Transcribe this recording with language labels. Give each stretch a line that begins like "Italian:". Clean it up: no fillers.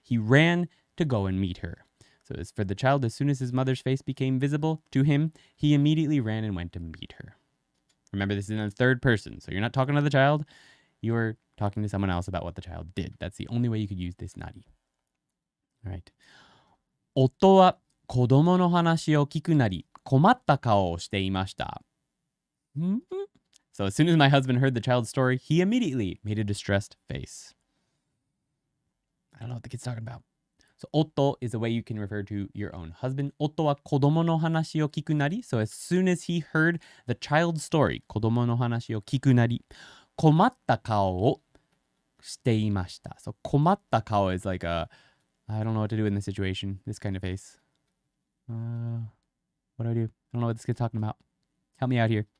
English: He ran to go and meet her. So as for the child, as soon as his mother's face became visible to him, he immediately ran and went to meet her. Remember, this is in the third person, so you're not talking to the child, you're talking to someone else about what the child did. That's the only way you could use this nari. All right.
Japanese: 夫は子供の話を聞くなり、困った顔をしていました。
English: So as soon as my husband heard the child's story, he immediately made a distressed face. I don't know what the kid's talking about. So, 夫 is a way you can refer to your own husband.
Japanese: 夫は子供の話を聞くなり.
English: So, as soon as he heard the child's story,
Japanese: 子供の話を聞くなり、困った顔をしていました.
English: So,
Japanese: 困った顔
English: is like a, I don't know what to do in this situation. This kind of face. What do? I don't know what this kid's talking about. Help me out here.